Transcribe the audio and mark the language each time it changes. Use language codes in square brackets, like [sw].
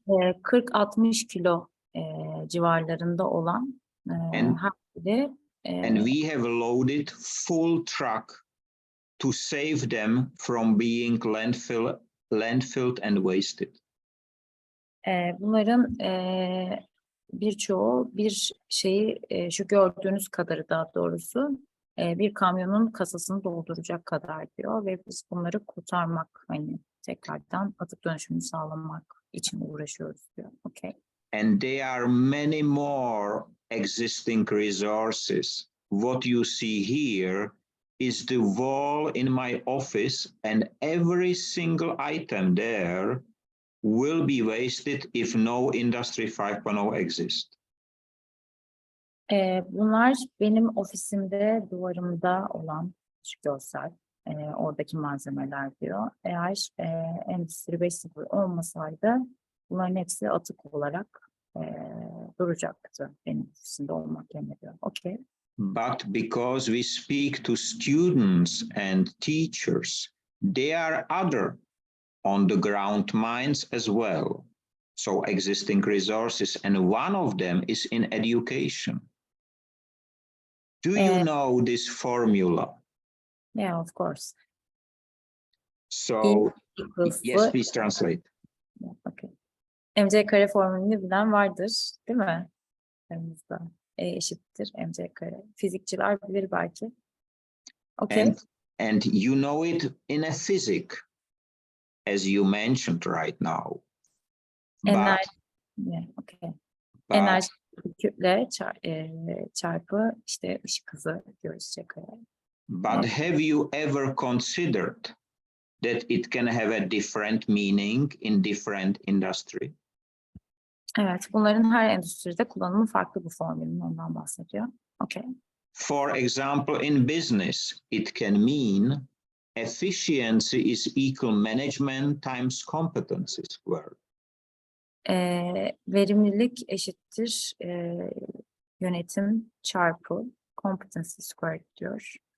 [tr] 40-60 kilo civarlarında olan her biri. [en] And we have loaded full truck to save them from being landfilled and wasted. [tr] Bunların birçoğu bir şeyi şu gördüğünüz kadarı daha doğrusu bir kamyonun kasasını dolduracak kadar diyor ve biz bunları kurtarmak hani tekrardan atık dönüşümünü sağlamak için uğraşıyoruz diyor. [en] Okay. And there are many more existing resources. What you see here is the wall in my office, and every single item there will be wasted if no Industry 5.0 exists. [tr] Bunlar benim ofisimde duvarımda olan şu görsel, oradaki malzemeler diyor. Eğer Endüstri 5.0 olmasaydı bunların hepsi atık olarak duracaktı benim üstünde olmak yerine diyor. [en] Okay. But because we speak to students and teachers, there are other on-the-ground minds as well. So existing resources, and one of them is in education. Do you know this formula? Yeah, of course. So, Equals yes, please translate. Okay. [tr] MC kare formülünü bilen vardır, değil mi? Aramızda. E eşittir MC kare. Fizikçiler bilir belki. [en] Okay. And you know it in a physics, as you mentioned right now. Enerji. Yeah, okay. But [tr] Enerji kütle çarpı işte ışık hızı diyoruz C kare. [en] But have you ever considered that it can have a different meaning in different industry? [tr] Evet, bunların her endüstride kullanımı farklı bu formülün, ondan bahsediyor. [en] Okay. For example, in business, it can mean efficiency is equal management times competency squared. [tr] Verimlilik eşittir yönetim çarpı [en] competency squared [tr] diyor.